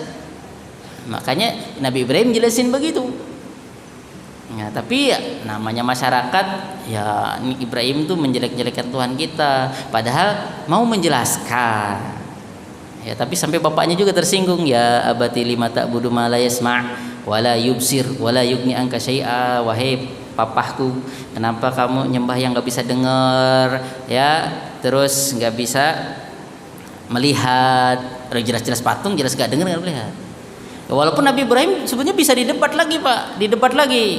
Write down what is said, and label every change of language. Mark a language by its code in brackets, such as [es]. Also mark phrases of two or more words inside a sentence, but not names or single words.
[id] Makanya Nabi Ibrahim jelasin begitu. Nah, tapi ya, namanya masyarakat, ya ini Ibrahim tuh menjelek-jelekan Tuhan kita, padahal mau menjelaskan. Ya, tapi sampai bapaknya juga tersinggung, [ar] يا أبت لم تعبد ما لا يسمع ولا يبصر ولا يغني عنك شيئا, [id] wahai papahku, kenapa kamu nyembah yang nggak bisa dengar, ya, terus nggak bisa melihat, jelas-jelas patung, jelas nggak dengar, nggak melihat. Ya, walaupun Nabi Ibrahim sebenarnya bisa didebat lagi, Pak, didebat lagi.